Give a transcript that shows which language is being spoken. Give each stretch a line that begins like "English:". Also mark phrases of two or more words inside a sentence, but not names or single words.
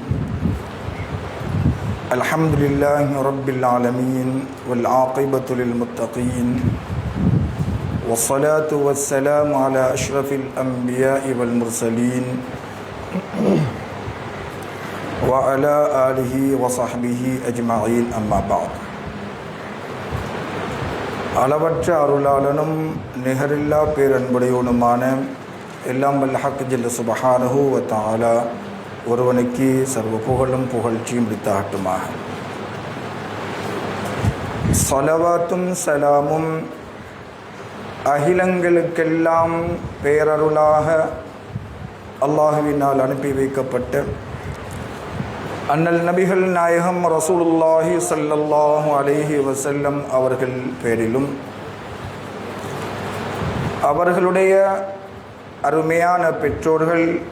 Arabic: الحمد لله رب العالمين والعاقبة للمتقين والصلاة والسلام على أشرف الأنبياء والمرسلين وعلى آله وصحبه أجمعين أما بعد.
Tamil: அளவற்ற அருளாளனும் நிகரில்லா பேரன்புடையவனுமான எல்லாம் வல்ல
Arabic: الحق جل سبحانه وتعالى
Tamil: ஒருவனுக்கு சர்வ புகழும் புகழ்ச்சியும் உரித்தாகட்டுமாக. ஸலவாத்தும் சலாமும் அகிலங்களுக்கெல்லாம் பேரருளாக அல்லாஹுவினால் அனுப்பி வைக்கப்பட்ட அண்ணல் நபிகள் நாயகம் ரசூலுல்லாஹி
Arabic: صلى الله عليه وسلم
Tamil: அவர்கள் பேரிலும் அவர்களுடைய அருமையான பெற்றோர்கள்